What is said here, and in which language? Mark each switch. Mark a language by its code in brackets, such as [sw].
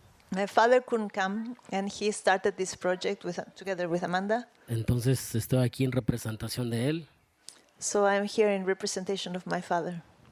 [en] My father couldn't come, and he started this project together with Amanda. [es] Entonces estoy aquí en representación de él. [en] So I'm here in representation of my father.